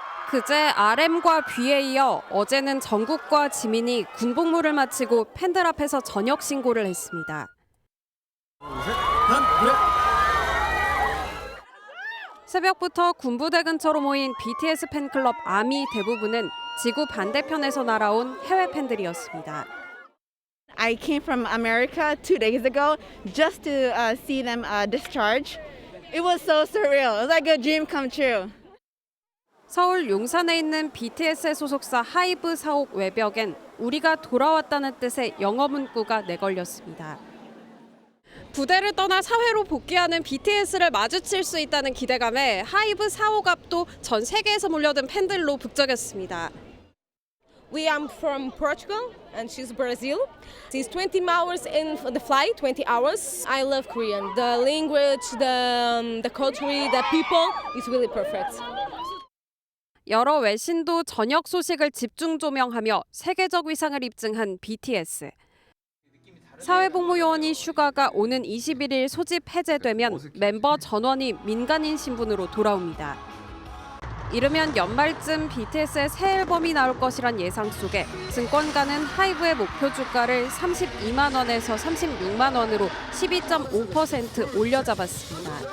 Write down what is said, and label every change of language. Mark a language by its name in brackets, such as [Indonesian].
[Korean] 그제 RM과 B에 이어 어제는 정국과 지민이 군복무를 마치고 팬들 앞에서 저녁 신고를 했습니다. 새벽부터 군부대 근처로 모인 BTS 팬클럽 아미 대부분은 지구 반대편에서 날아온 해외 팬들이었습니다. [English] I came from America 2 days ago just to see them discharge. It was so surreal. It was like a dream come true. [Korean] 서울 용산에 있는 BTS의 소속사 하이브 사옥 외벽엔 우리가 돌아왔다는 뜻의 영어 문구가 내걸렸습니다. 부대를 떠나 사회로 복귀하는 BTS를 마주칠 수 있다는 기대감에 하이브 사옥 앞도 전 세계에서 몰려든 팬들로 북적였습니다. [English] We are from Portugal and she's Brazil. She's 20 hours in the flight, 20 hours. I love Korean. The language, the culture, the people is really perfect. [Korean] 여러 외신도 저녁 소식을 집중 조명하며 세계적 위상을 입증한 BTS. 사회복무요원이 슈가가 오는 21일 소집 해제되면 멤버 전원이 민간인 신분으로 돌아옵니다. 이르면 연말쯤 BTS의 새 앨범이 나올 것이란 예상 속에 증권가는 하이브의 목표 주가를 32만 원에서 36만 원으로 12.5% 올려잡았습니다.